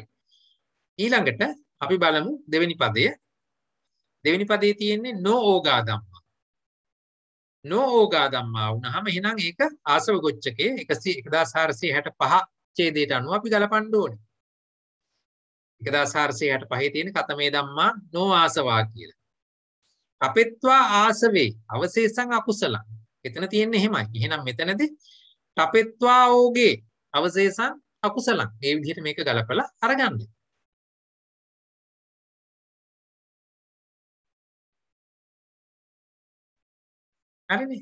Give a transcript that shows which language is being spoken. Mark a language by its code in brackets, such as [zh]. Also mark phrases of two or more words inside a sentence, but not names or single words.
[si] ඊළඟට අපි බලමු දෙවෙනි පදය. දෙවෙනි පදේ තියෙන්නේ [pi] නොಓගා ධම්මා. නොಓගා ධම්මා [si] වුණාම එහෙනම් ඒක ආසව ගොච්චකේ 1465 ඡේදයට අනුව අපි ගලපන්න ඕනේ. [pi] 1465 තියෙන කතමේ ධම්මා නෝ ආසවා කියලා. අපෙත්වා ආසවේ අවශේෂං අකුසලං. [si] එතන තියෙන්නේ එහෙමයි. එහෙනම් මෙතනදී [pi] තපෙත්වා ඕගේ අවශේෂං අකුසලං. [si] මේ විදිහට මේක ගලපලා අරගන්න. හරිනේ.